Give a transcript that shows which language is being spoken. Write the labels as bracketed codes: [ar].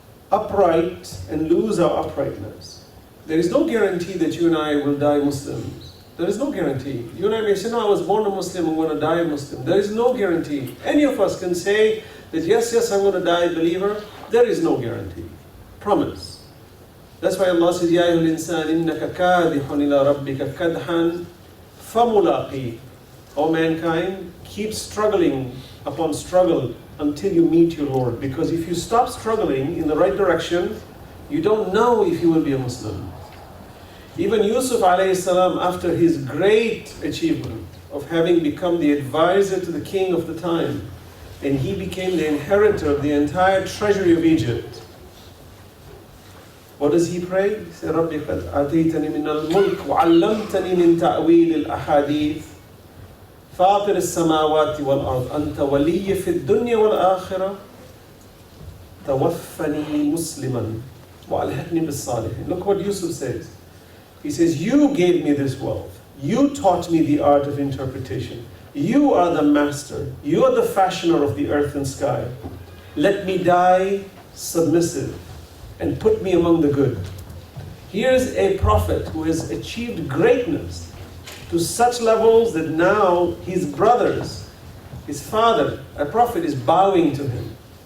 [en] upright and lose our uprightness. There is no guarantee that you and I will die Muslims. There is no guarantee. You and I may say, no, I was born a Muslim, I'm going to die a Muslim. There is no guarantee. Any of us can say that yes, I'm going to die a believer. There is no guarantee. Promise. That's why Allah says, [ar] يَا أَيُّهَا الْإِنسَانِ إِنَّكَ كَادِحٌ إِلَىٰ رَبِّكَ كَدْحًا فَمُلَاقِيهِ. [en] O mankind, keep struggling upon struggle until you meet your Lord. Because if you stop struggling in the right direction, you don't know if you will be a Muslim. Even Yusuf alayhi salam, after his great achievement of having become the advisor to the king of the time, and he became the inheritor of the entire treasury of Egypt, what does he pray? He said, [ar] رَبِّ قَدْ آتَيْتَنِي مِنَ الْمُلْكِ وَعَلَّمْتَنِي مِنْ تَأْوِيلِ الْأَحَادِيثِ فاطر السماوات والأرض أنت ولي في الدنيا والآخرة توفني مسلما وألحقني بالصالحين. [en] Look what Yusuf says. He says, you gave me this wealth. You taught me the art of interpretation. You are the master. You are the fashioner of the earth and sky. Let me die submissive and put me among the good. Here's a prophet who has achieved greatness to such levels that now his brothers, his father, a prophet, is bowing to him.